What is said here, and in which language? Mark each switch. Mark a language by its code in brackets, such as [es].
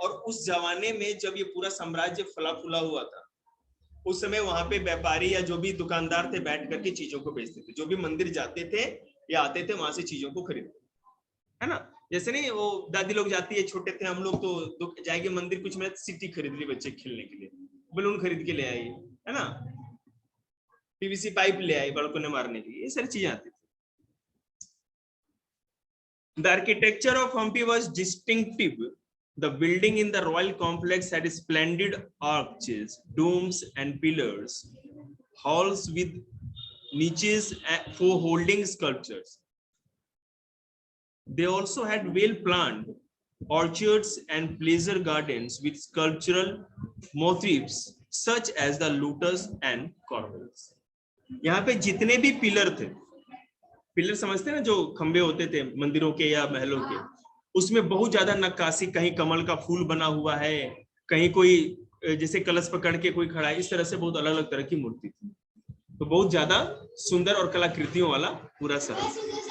[hi] और उस जमाने में जब ये पूरा साम्राज्य फला फूला हुआ था, उस समय वहां पे व्यापारी या जो भी दुकानदार थे बैठ करके चीजों को बेचते थे। जो भी मंदिर जाते थे या आते थे वहां से चीजों को खरीदते, है ना। जैसे नहीं वो दादी लोग जाती है, छोटे थे हम लोग तो जाएंगे मंदिर, कुछ में सिटी खरीद ली बच्चे खेलने के लिए, बलून खरीद के ले आई, है ना, पीवीसी पाइप ले आई बड़कों ने मारने के लिए, ये सारी चीजें आती थी। [en] The architecture of Hampi was distinctive. The building in the royal complex had splendid arches, domes, and pillars, halls with niches for holding sculptures. They also had well-planned orchards and pleasure gardens with sculptural motifs such as the lotus and corbels. [hi] यहाँ पे जितने भी pillar थे, pillar समझते हैं ना, जो खंबे होते थे मंदिरों के या महलों के, उसमें बहुत ज्यादा नक्काशी, कहीं कमल का फूल बना हुआ है, कहीं कोई जैसे कलश पकड़ के कोई खड़ा है, इस तरह से बहुत अलग अलग तरह की मूर्ति थी। तो बहुत ज्यादा सुंदर और कलाकृतियों वाला पूरा शहर।